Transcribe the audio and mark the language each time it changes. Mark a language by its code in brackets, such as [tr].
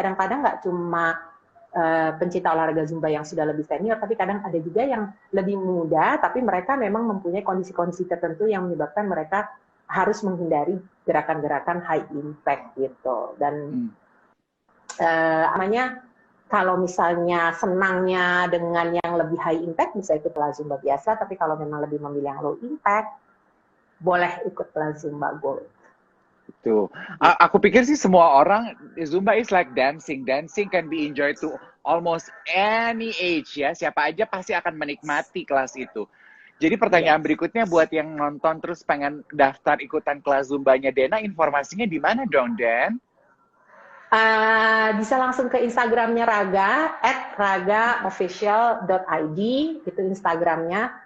[id] Kadang-kadang nggak cuma pencinta olahraga Zumba yang sudah lebih senior, tapi kadang ada juga yang lebih muda, tapi mereka memang mempunyai kondisi-kondisi tertentu yang menyebabkan mereka harus menghindari gerakan-gerakan high impact gitu. Dan namanya, kalau misalnya senangnya dengan yang lebih high impact, bisa ikut kelas Zumba biasa, tapi kalau memang lebih memilih yang low impact, boleh ikut kelas Zumba Gold. Itu. Aku pikir sih semua orang, [en] Zumba is like dancing. Dancing can be enjoyed to almost any age [id] ya. Siapa aja pasti akan menikmati kelas itu. Jadi pertanyaan berikutnya buat yang nonton terus pengen daftar ikutan kelas Zumbanya Dena, informasinya di mana dong, Den? Bisa langsung ke Instagramnya Raga, @ragaofficial.id, itu Instagramnya.